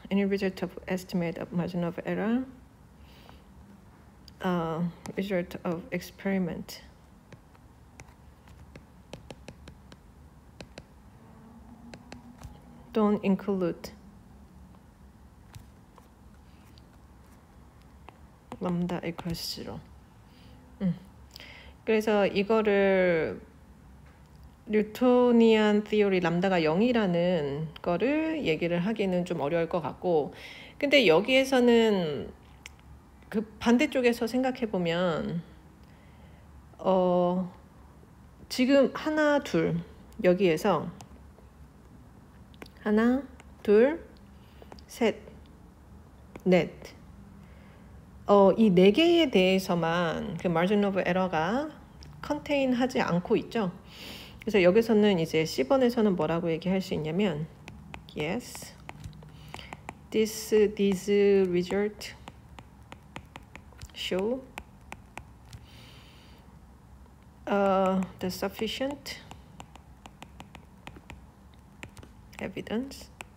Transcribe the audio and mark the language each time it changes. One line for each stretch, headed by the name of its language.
English: Any result of estimate of margin of error, result of experiment. Don't include lambda equals 0.
Korean: 그래서 이거를 뉴토니안 티오리 람다가 0이라는 거를 얘기를 하기는 좀 어려울 것 같고, 근데 여기에서는 그 반대쪽에서 생각해 보면 지금 하나 둘 여기에서 하나 둘 셋 넷 이 네 개에 대해서만 그 margin of error가 contain 하지 않고 있죠. 그래서 여기서는 이제 C번에서는 뭐라고 얘기할 수 있냐면
English: yes, these result show the sufficient evidence